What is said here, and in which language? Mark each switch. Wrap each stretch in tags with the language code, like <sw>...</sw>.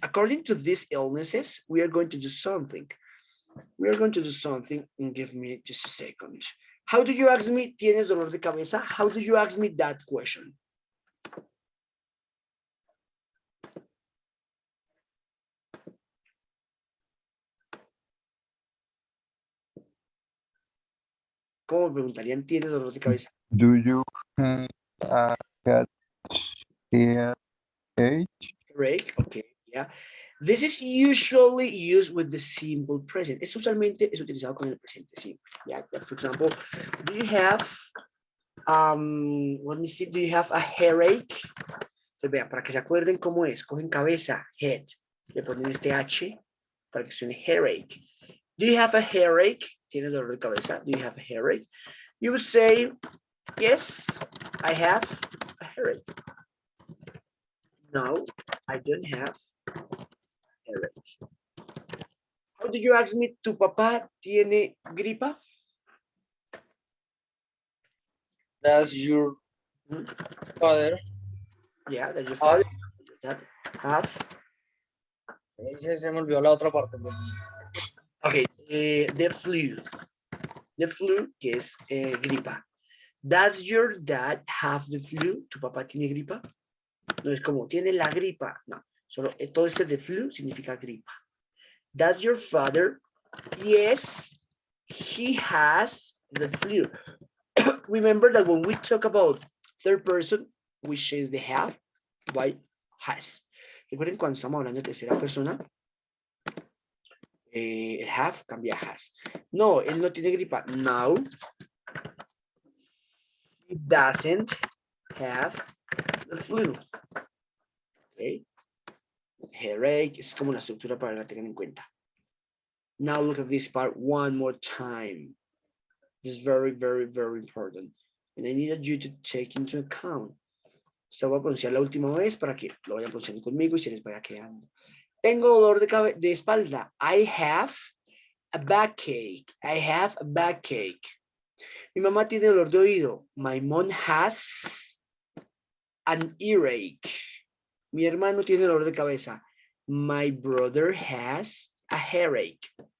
<en>According to these illnesses, we are going to do something. We are going to do something and give me just a second. How do you ask me,</en> <es>¿tienes dolor de cabeza?</es> <en>How do you ask me that question?</en> <es>¿Cómo me preguntarían, ¿tienes dolor de cabeza?</es> <en>Do you have a headache? Break, okay, yeah. This is usually used with the simple present.</en> <es>Es usualmente es utilizado con el presente simple.</es> <en>Yeah, for example, do you have, let me see, do you have a headache?</en> <es>Entonces, vean, para que se acuerden cómo es, cogen cabeza, head, le ponen este H para que suene headache.</es> <en>Do you have a headache?</en> <es>¿Tienes dolor de cabeza?</es> <en>Do you have a headache? You would say, yes, I have a headache. No, I don't have a headache. How did you ask me,</en> <es>¿tu papá tiene gripa?</es> <en>Does your father Yeah, that's your father. That have.</en> <es>se me olvidó la otra parte.</es> <en>Ok, the flu. The flu,</en> <es>que es gripa.</es> <en>Does your dad have the flu?</en> <es>¿Tu papá tiene gripa? No es como, tiene la gripa. No, solo todo este de flu significa gripa.</es> <en>Does your father? Yes, he has the flu. Remember that when we talk about third person, we change the have by has.</en> <es>Recuerden cuando estamos hablando de tercera persona, el have cambia a has. No, él no tiene gripa.</es> <en>No, he doesn't have the flu. Okay.</en> <es>Headache es como la estructura para que la tengan en cuenta.</es> <en>Now look at this part one more time. This is very, very, very important. And I needed you to take into account.</en> <es>Esto voy a pronunciar la última vez para que lo vayan pronunciando conmigo y se les vaya quedando. Tengo dolor de espalda.</es> <en>I have a backache. I have a backache.</en> <es>Mi mamá tiene dolor de oído.</es> <en>My mom has an earache.</en> <es>Mi hermano tiene dolor de cabeza.</es> <en>My brother has a headache.</en>